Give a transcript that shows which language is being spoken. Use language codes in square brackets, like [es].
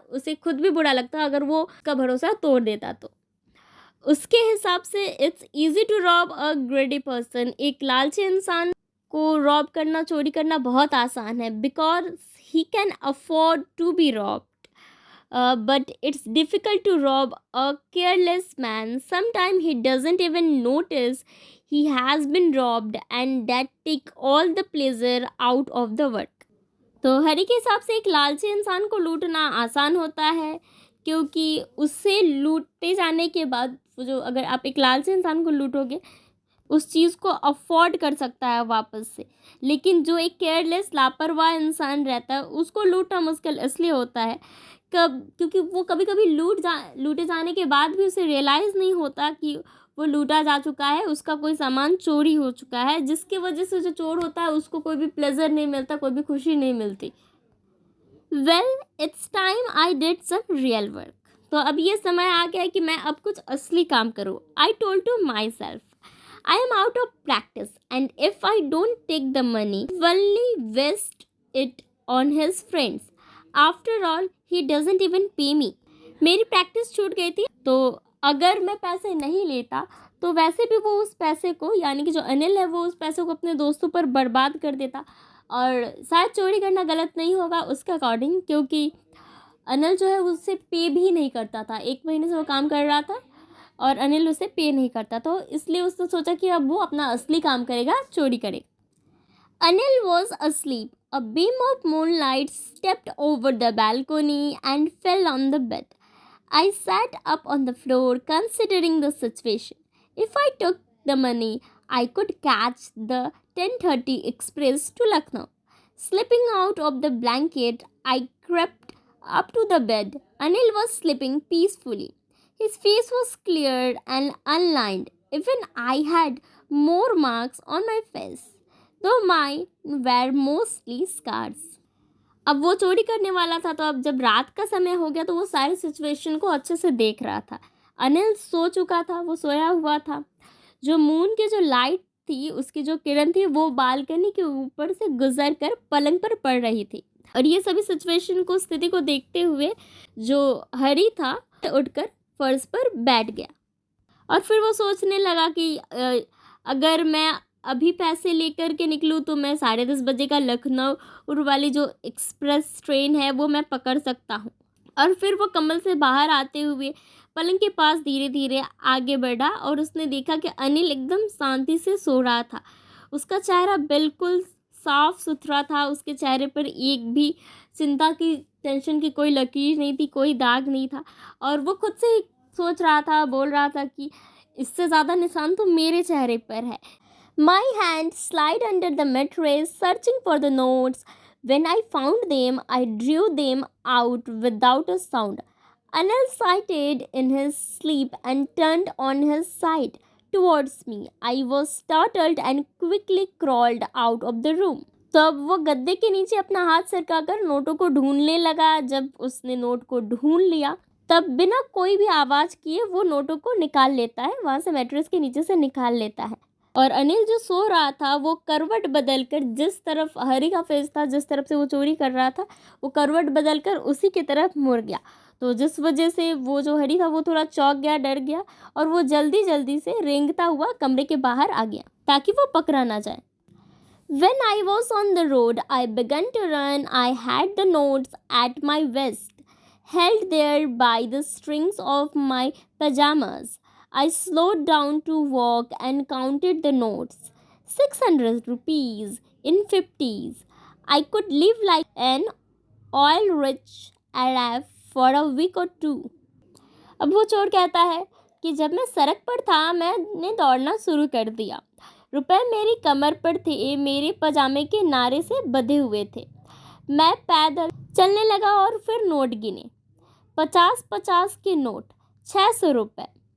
[hi] उसे खुद भी बुरा लगता अगर वो उसका भरोसा तोड़ देता तो। उसके हिसाब से [en] It's easy to rob a greedy person. [hi] एक लालची इंसान को रॉब करना, चोरी करना बहुत आसान है, [en] Because he can afford to be robbed. But it's difficult to rob a careless man. Sometimes he doesn't even notice he has been robbed, and that take all the pleasure out of the work. [hi] तो हरी के हिसाब से एक लालची इंसान को लूटना आसान होता है, क्योंकि उससे लूटे जाने के बाद जो, अगर आप एक लालची इंसान को लूटोगे उस चीज़ को अफोर्ड कर सकता है वापस से। लेकिन जो एक केयरलेस, लापरवाह इंसान रहता है उसको लूटना मुश्किल इसलिए होता है क्योंकि वो कभी कभी लूटे जाने के बाद भी उसे रियलाइज़ नहीं होता कि वो लूटा जा चुका है, उसका कोई सामान चोरी हो चुका है, जिसकी वजह से जो चोर होता है उसको कोई भी प्लेजर नहीं मिलता, कोई भी खुशी नहीं मिलती। [en] Well, it's time I did some real work. [hi] तो अब ये समय आ गया है कि मैं अब कुछ असली काम करूँ। [en] I told to myself, I am out of practice, and if I don't take the money, only waste it on his friends. After all, he doesn't even pay me. [hi] मेरी प्रैक्टिस छूट गई थी, तो अगर मैं पैसे नहीं लेता तो वैसे भी वो उस पैसे को, यानी कि जो अनिल है वो उस पैसे को अपने दोस्तों पर बर्बाद कर देता। और शायद चोरी करना गलत नहीं होगा उसके अकॉर्डिंग, क्योंकि अनिल जो है उससे पे भी नहीं करता था। 1 महीने से वो काम कर रहा था और अनिल उसे पे नहीं करता, तो इसलिए उसने सोचा कि अब वो अपना असली काम करेगा, चोरी करेगा। [en] Anil was asleep. A beam of moonlight stepped over the balcony and fell on the bed. I sat up on the floor considering the situation. If I took the money, I could catch the 10:30 express to Lucknow. Slipping out of the blanket, I crept up to the bed. Anil was sleeping peacefully. His face was clear and unlined. Even I had more marks on my face, though mine were mostly scars. [hi] अब वो चोरी करने वाला था, तो अब जब रात का समय हो गया तो वो सारी सिचुएशन को अच्छे से देख रहा था। अनिल सो चुका था, वो सोया हुआ था। जो मून की जो लाइट थी, उसकी जो किरण थी, वो बालकनी के ऊपर से गुजर कर पलंग पर पड़ रही थी। और ये सभी सिचुएशन को, स्थिति को देखते हुए जो हरी था उठकर फर्श पर बैठ गया और फिर वो सोचने लगा कि अगर मैं अभी पैसे लेकर के निकलूँ तो मैं 10:30 बजे का लखनऊ वाली जो एक्सप्रेस ट्रेन है वो मैं पकड़ सकता हूँ। और फिर वो कमल से बाहर आते हुए पलंग के पास धीरे धीरे आगे बढ़ा और उसने देखा कि अनिल एकदम शांति से सो रहा था। उसका चेहरा बिल्कुल साफ सुथरा था, उसके चेहरे पर एक भी चिंता की, टेंशन की कोई लकीर नहीं थी, कोई दाग नहीं था। और वो खुद से ही सोच रहा था, बोल रहा था कि इससे ज़्यादा निशान तो मेरे चेहरे पर है। [en] My hand slide under the mattress searching for the notes. When I found them, I drew them out without a sound. Anil sighed in his sleep and turned on his side towards me. I was startled and quickly crawled out of the room. [hi] तब वो गद्दे के नीचे अपना हाथ सरकाकर नोटों को ढूंढने लगा। जब उसने नोट को ढूंढ लिया तब बिना कोई भी आवाज़ किए वो नोटों को निकाल लेता है, वहाँ से मैट्रेस के नीचे से निकाल लेता है। और अनिल जो सो रहा था वो करवट बदलकर, जिस तरफ हरी का फेस था, जिस तरफ से वो चोरी कर रहा था, वो करवट बदलकर उसी की तरफ मुड़ गया। तो जिस वजह से वो जो हरी था वो थोड़ा चौंक गया, डर गया, और वो जल्दी जल्दी से रेंगता हुआ कमरे के बाहर आ गया ताकि वो पकड़ा ना जाए। [en] When I was on the road, I began to run. I had the notes at my waist, held there by the strings of my pajamas. I slowed down to walk and counted the notes. 600 rupees in 50s. I could live like an oil-rich Arab for a week or two. [hi] अब वो चोर कहता है कि जब मैं सड़क पर था मैंने दौड़ना शुरू कर दिया। रुपए मेरी कमर पर थे, मेरे पजामे के नारे से बंधे हुए थे। मैं पैदल चलने लगा और फिर नोट गिने। 50-50 के नोट, 600 रुपये।